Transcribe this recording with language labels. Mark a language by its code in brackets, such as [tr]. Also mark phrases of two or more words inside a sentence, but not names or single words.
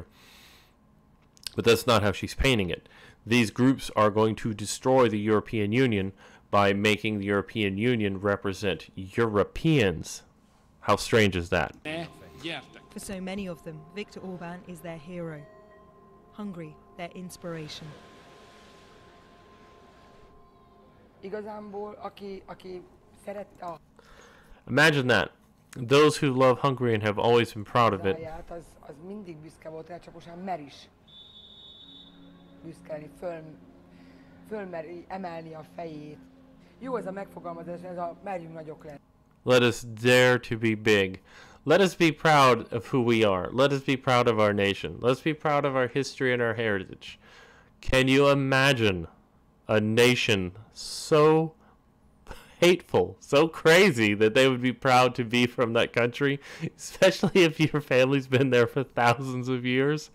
[en] But that's not how she's painting it. These groups are going to destroy the European Union by making the European Union represent Europeans. How strange is that? For so many of them, Viktor Orbán is their hero. Hungary, their inspiration. [hu] Igazából, aki szerette a [en] Imagine that. Those who love Hungary and have always been proud of it, [hu] hazáját, az mindig büszke volt rá, csak most már mer is büszkelni, fölmeri emelni a fejét. Jó ez a megfogalmazás, ez a merjünk nagyok lenni. [en] let us dare to be big. Let us be proud of who we are. Let us be proud of our nation. Let's be proud of our history and our heritage. Can you imagine a nation so hateful, so crazy that they would be proud to be from that country, especially if your family's been there for thousands of years?